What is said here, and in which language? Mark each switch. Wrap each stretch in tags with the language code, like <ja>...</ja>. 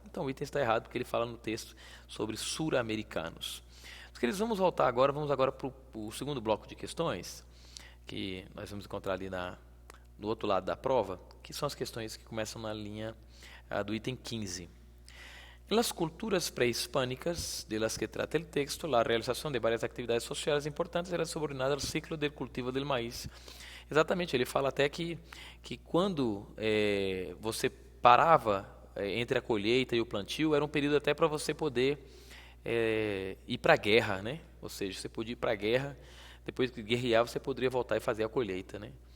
<pt>Então o item está errado porque ele fala no texto sobre sul-americanos. Vamos voltar agora, para o segundo bloco de questões, que nós vamos encontrar ali no outro lado da prova, que são as questões que começam na linha do item 15.</pt> <es>En las culturas prehispánicas de las que trata el texto, la realización de varias actividades sociales importantes era subordinada al ciclo del cultivo del maíz.</es> <pt>Exatamente, ele fala até que quando você parava entre a colheita e o plantio, era um período até para você poder ir para a guerra, né? Ou seja, você podia ir para a guerra, depois que guerrear você poderia voltar e fazer a colheita, né?</pt>